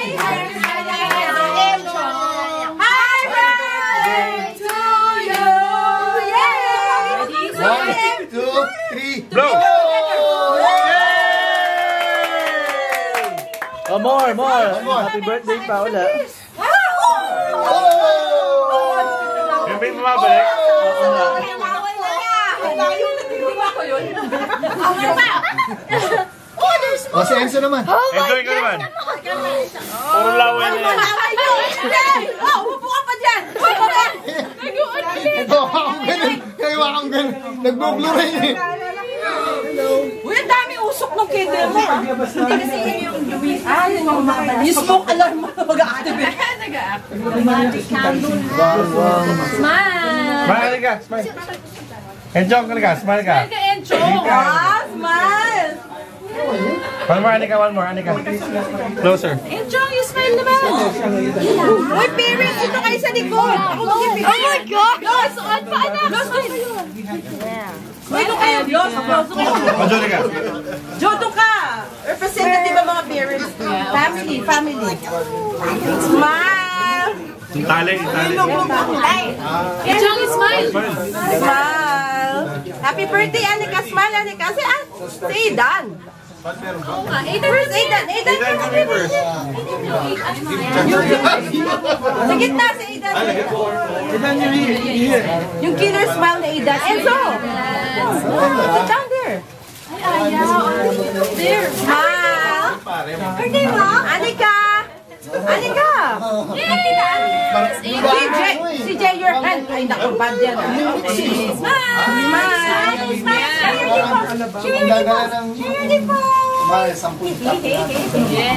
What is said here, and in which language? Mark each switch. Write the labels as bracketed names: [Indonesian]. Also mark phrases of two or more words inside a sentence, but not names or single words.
[English] Happy birthday to you. Yay! 1, 2, 3, blow! Oh, more. Happy birthday [Filipino] pa ulit. Yung may bumabalik? Oo nga. O, si Enzo naman. Enjoy ka naman. Puro laway na yan. Upo ka pa dyan! Nagawa akong ganun. Nagbo-blue-ray eh. Uy, ang dami usok ng kede mo. Hindi kasi yun yung lumis. Yung [English] smoke alarm [Filipino] mo mag-activate. Nag-activate. [English] Candle. Smile! Smile ka, smile. Enjoy ka, smile ka. Smile ka, Enchong. Smile! One more, Anika. Closer. Enchong, you smile naman. [Filipino] Uy, parents, ito kayo sa likod. Ako mag-ipin. [English] Oh my God! [Filipino] Los, on pa, anak. Los, uy, doon kayo. Los, Enjoy ka. Jo, doon ka. Representative ang mga parents. [English] Family. Smile! [Filipino] Tali. [English] Enchong, smile. Smile. Happy birthday, Anika. Smile, Anika. Si Aidan. Where's Aidan? Aidan, happy birthday. [Filipino] Sa gitna si Aidan. Yung [English] killer smile [Filipino] ni Aidan. Enzo! [English] Sit down there. There. Smile. [Filipino] Birthday mo? Anika! Si Jay, [English] your hand. [Filipino] Ay, naku, bad yan. [English] Smile. [Filipino] Ang gagala ng... Smile, 10 tap.